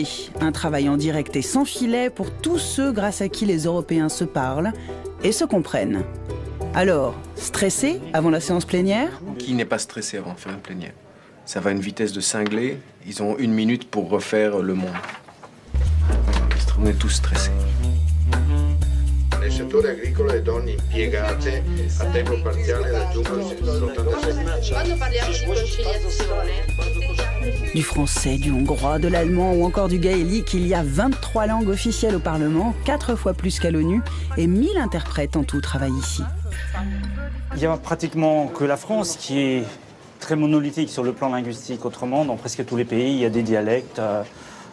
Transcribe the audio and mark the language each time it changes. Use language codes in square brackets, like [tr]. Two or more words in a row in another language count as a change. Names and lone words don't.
[fr] Un travail en direct et sans filet pour tous ceux grâce à qui les Européens se parlent et se comprennent. Alors, stressé avant la séance plénière? Qui n'est pas stressé avant de faire une plénière? Ça va à une vitesse de cinglé. Ils ont 1 minute pour refaire le monde. On est tous stressés. [it] Nel settore agricolo le donne impiegate a tempo parziale raggiungono l'86%. Quando parliamo di conciliazione. [fr] Du français, du hongrois, de l'allemand ou encore du gaélique, il y a 23 langues officielles au Parlement, 4 fois plus qu'à l'ONU, et 1000 interprètes en tout travaillent ici. Il n'y a pratiquement que la France qui est très monolithique sur le plan linguistique. Autrement, dans presque tous les pays, il y a des dialectes.